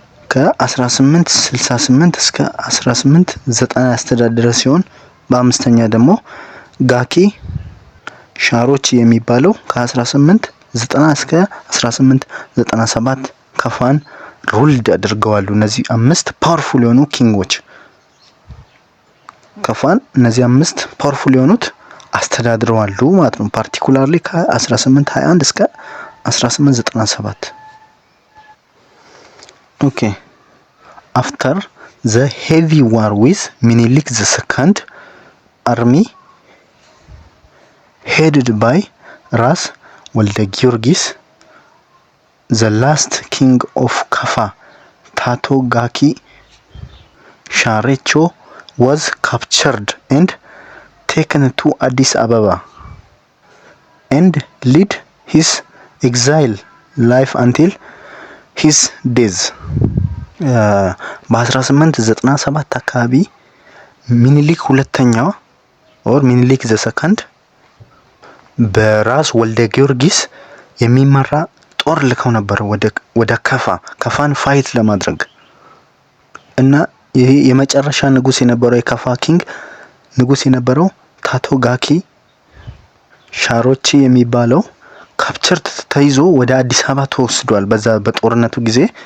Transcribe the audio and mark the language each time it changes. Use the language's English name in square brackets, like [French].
[Amharic] ከ1868 እስከ 1890 ያስተዳደረ ሲሆን በአምስተኛ ደግሞ ጋኪ ሻሮቺ የሚባለው ከ1890 እስከ 1897 ካፋን ሩልድ አድርገዋል። እነዚህ 5 ፓወርፉል የሆኑ ኪንጎች ካፋን እነዚህ 5 ፓወርፉል የሆኑት አስተዳድረዋል ማለት ነው። ፓርቲኩላርሊ ከ1821 እስከ 1897 Okay. [English] After the heavy war with Minilik II army headed by Ras Walde Giorgis, the last king of Kafa, Tato Gaki Sharecho, was captured and taken to Addis Ababa and led his exile life until his death. [Amharic] በ1897 አካባቢ ሚኒሊክ ሁለተኛው ሚኒሊክ ዘሰከንድ በራስ ወልደ ጊዮርጊስ የሚመራ ጦር ልከው ነበር ወደ ካፋን ፋይት ለማድረግ እና ይሄ የመጨረሻ ንጉስ የነበረው የካፋ ኪንግ ንጉስ የነበረው ታቶ ጋኪ ሻሮቺ የሚባለው ካፕቸር ተይዞ ወደ አዲስ አበባ ተወስዷል። በዛ በጦርነቱ ጊዜ